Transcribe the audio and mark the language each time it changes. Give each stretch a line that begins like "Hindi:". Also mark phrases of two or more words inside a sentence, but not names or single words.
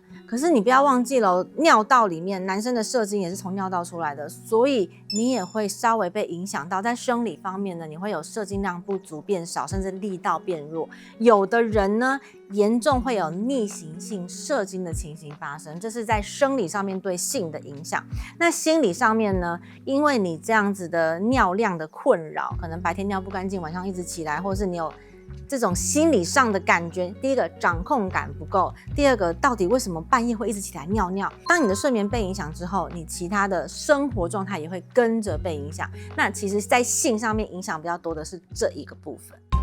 Chinese: 可是你不要忘記了，尿道裡面男生的射精也是從尿道出來的，所以你也會稍微被影響到。在生理方面呢，你會有射精量不足、變少，甚至力道變弱。有的人呢，嚴重會有逆行性射精的情形發生，這是在生理上面對性的影響。那心理上面呢，因為你這樣子的尿量的困擾，可能白天尿不乾淨，晚上一直起來，或是你有這種心理上的感覺，第一個掌控感不夠，第二個到底為什麼半夜會一直起來尿尿？當你的睡眠被影響之後，你其他的生活狀態也會跟着被影響。那其實在性上面影響比較多的是這一個部分。